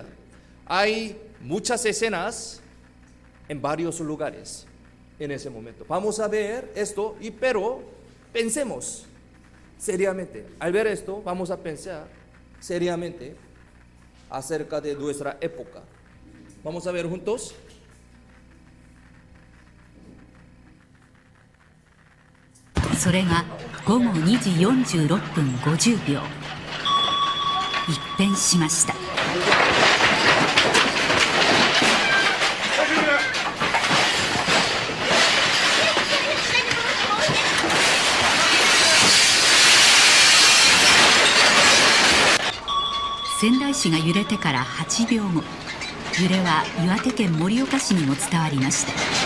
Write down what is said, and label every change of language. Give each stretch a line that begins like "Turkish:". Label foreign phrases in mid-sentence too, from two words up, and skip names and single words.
Spanish: Hay muchas escenas en varios lugares en ese momento. Vamos a ver esto, pero pensemos seriamente. Al ver esto, vamos a pensar seriamente acerca de nuestra época. Vamos a ver juntos.
Japanese: それが午後2時46分50秒。一変しました。仙台市が揺れてから8秒後、揺れは岩手県盛岡市にも伝わりました。